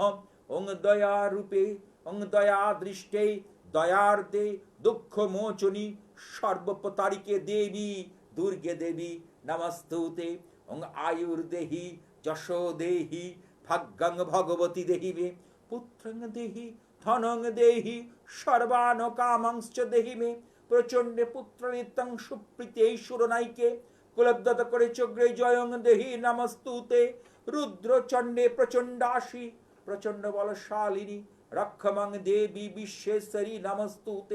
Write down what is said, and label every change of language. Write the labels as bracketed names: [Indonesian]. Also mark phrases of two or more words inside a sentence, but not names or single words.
[Sanskrit] ओं दया रूपे ओं दया दृष्टे दयार्दे दुख मोचनी सर्वपतारिके देवी दुर्गे देवी नमस्तुते। ओं आयुर्देहि यशो देहि भाग्यं भगवती देहि मे। পুত্রং দেহি ধনং দেহি সর্বান কামাংশ্চ দেহি মে। প্রচণ্ডে পুত্র নিত্যং সুপ্রীতে সুরনাইকে কুলব্ধত করে চগ্রে জয়ং দেহি নমস্তুতে। রুদ্র চণ্ডে প্রচণ্ডাসি প্রচণ্ড বলশালিনী রক্ষমং দেবী বিশ্বেশ্বরী নমস্তুতে।